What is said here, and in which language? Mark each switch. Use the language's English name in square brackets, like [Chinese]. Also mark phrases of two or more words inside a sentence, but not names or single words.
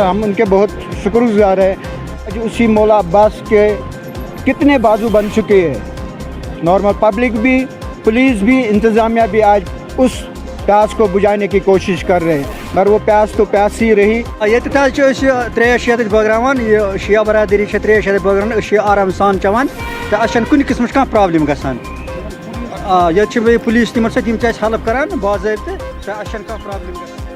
[Urdu] ہم ان کے بہت شکر گزار ہیں. اسی مولا عباس کے کتنے بازو بن چکے ہیں، [English] normal public [Urdu] بھی، پولیس بھی، انتظامیہ بھی آج اس پیاس کو بجھانے کی کوشش کر رہے ہیں، مگر وہ پیاس تو پیاس ہی رہی. [Kashmiri] یہ تریش بٲگراوان، یہ شیعہ برادری تریش بٲگراوان، آرام سان چوان تو اچھا کُنہِ قٕسمٕچ کانٛہہ پرابلم گژھان. ییٚتہِ چھِ پولیس تِمن سۭتۍ یِم چھِ اَسہِ ہیلپ کران باضٲبطہٕ تہٕ اَسہِ چھَنہٕ کانٛہہ پرابلم گژھان.